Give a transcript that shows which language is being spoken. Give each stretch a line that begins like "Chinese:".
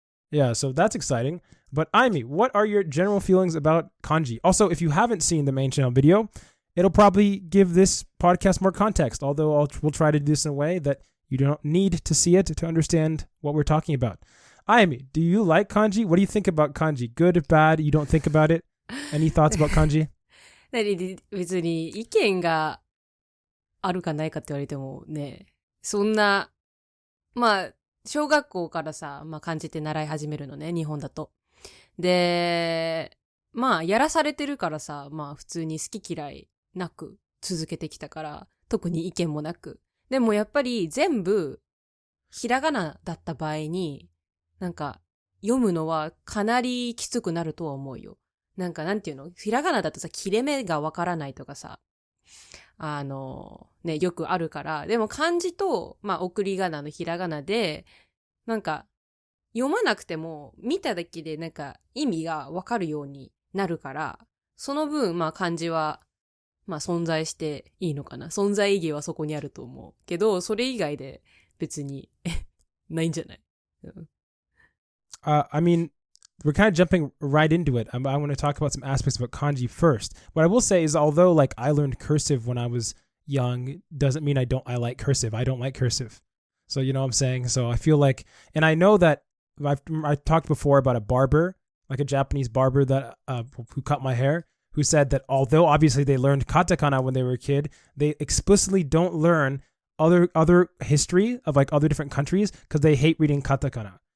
English: Yeah, so that's exciting. But IME, what are your general feelings about kanji? Also, if you haven't seen the main channel video, it'll probably give this podcast more context, although we'll try to do this in a way that you don't need to see it to understand what we're talking about. Ayami, do you like kanji? What do you think about kanji? Good, bad? You don't think about it? Any thoughts about kanji?
Japanese: 別に意見があるかないかって言われてもね、そんな、小学校からさ、漢字って習い始めるのね、日本だと。で、やらされてるからさ、普通に好き嫌いなく続けてきたから、特に意見もなく。でもやっぱり全部ひらがなだった場合に、読むのはかなりきつくなるとは思うよ。なんていうの？ひらがなだとさ、切れ目がわからないとかさ、よくあるから。でも漢字と、送り仮名のひらがなで、読まなくても見ただけで意味がわかるようになるから、その分、漢字は、存在していいのかな。存在意義はそこにあると思う。けど、それ以外で別に、ないんじゃない？
English: I mean, we're kind of jumping right into it. I want to talk about some aspects about kanji first. What I will say is, although I learned cursive when I was young, doesn't mean I like cursive. I don't like cursive. So you know what I'm saying? So I feel like, and I know that I talked before about a barber, like a Japanese barber that who cut my hair, who said that although obviously they learned katakana when they were a kid, they explicitly don't learn other history of other different countries because they hate reading katakana.